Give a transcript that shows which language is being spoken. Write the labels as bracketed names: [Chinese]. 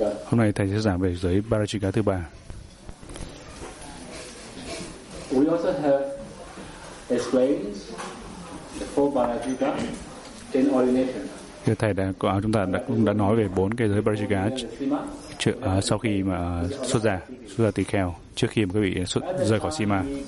[Vietnamese] Hôm nay thầy sẽ giảng về giới Parajika thứ ba. [English] We also have explained the four Parajika in ordination. [Vietnamese] Thầy đã chúng ta cũng đã nói về bốn cái giới Parajika sau khi mà xuất gia tỳ kheo, trước khi mà quý vị xuất rời khỏi Sima.